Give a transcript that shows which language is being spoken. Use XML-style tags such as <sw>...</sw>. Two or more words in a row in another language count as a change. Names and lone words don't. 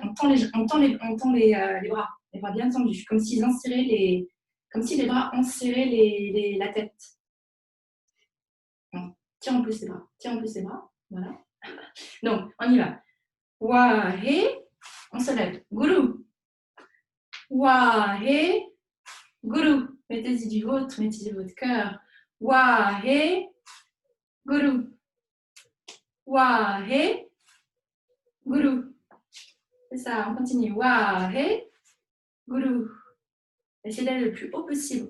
<fr>On tend les bras bien tendus, comme si les bras enserraient la tête. On tire en plus les bras. Voilà. Donc, on y va. Wahe, on se lève.</fr> <pa>Guru. Wahe, Guru.</pa> <fr>Mettez-y du vôtre, mettez-y votre cœur.</fr> <pa>Wahe, Guru. Wahe, Guru.</pa> <fr>C'est ça, on continue.</fr> <pa>Wahe, Guru.</pa> <fr>Essayez d'aller le plus haut possible.</fr>